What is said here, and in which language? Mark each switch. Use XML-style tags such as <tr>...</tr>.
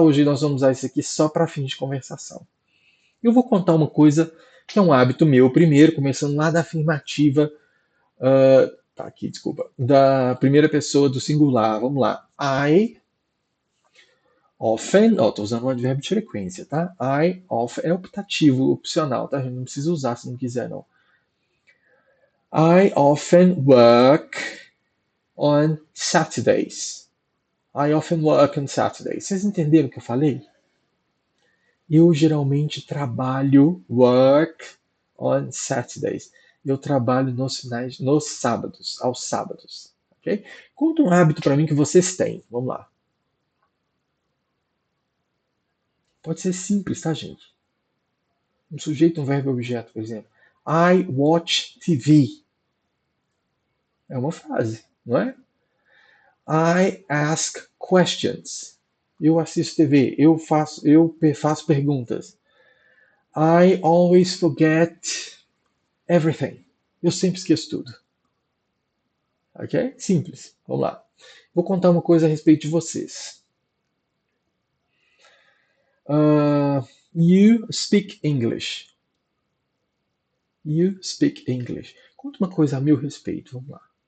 <pt>Hoje nós vamos usar isso aqui só para fins de conversação. Eu vou contar uma coisa que é um hábito meu primeiro, começando lá da afirmativa, tá aqui, desculpa, da primeira pessoa do singular. Vamos lá.</pt> <en>I often,</en> <pt>ó, tô usando um advérbio de frequência, tá?</pt> <en>I often</en> <pt>é optativo, opcional, tá? A gente não precisa usar se não quiser, não.</pt> <en>I often work on Saturdays. I often work on Saturdays.</en> <pt>Vocês entenderam o que eu falei? Eu geralmente trabalho</pt> <en>work on Saturdays.</en> <pt>Eu trabalho nos sábados, aos sábados. Ok? Conta um hábito para mim que vocês têm. Vamos lá. Pode ser simples, tá, gente? Um sujeito, um verbo e objeto, por exemplo.</pt> <en>I watch TV.</en> <pt>É uma frase, não é?</pt> <en>I ask questions.</en> <pt>Eu assisto TV. Eu faço perguntas.</pt> <en>I always forget everything.</en> <pt>Eu sempre esqueço tudo. Ok? Simples. Vamos lá. Vou contar uma coisa a respeito de vocês.</pt> <en>You speak English. You speak English.</en> <pt>Conta uma coisa a meu respeito. Vamos lá.</pt>